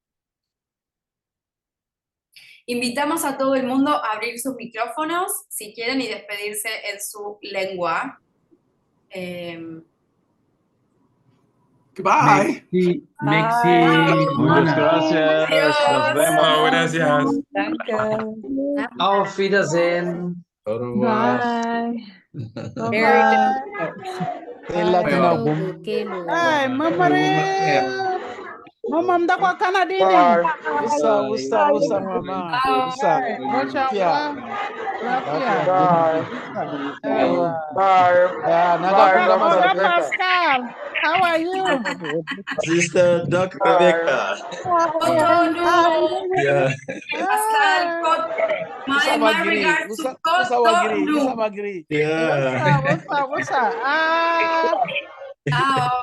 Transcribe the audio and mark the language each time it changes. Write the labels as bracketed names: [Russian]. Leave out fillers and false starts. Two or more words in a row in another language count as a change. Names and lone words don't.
[Spanish] Invitamos a todo el mundo a abrir sus micrófonos si quieren y despedirse en su lengua. [English] Goodbye. [French] Merci. [Spanish] Muchas gracias. Nos vemos. Chao, gracias. [German] Danke. Auf Wiedersehen. [French] Au revoir. Hey, Mama mdakwa Canadini. Usa, mama. Usa. [English] Pascal, how are you? Sister Dr. Rebecca. Yeah. Pascal, my regards to Cotonou. Yeah. What's up? Ciao.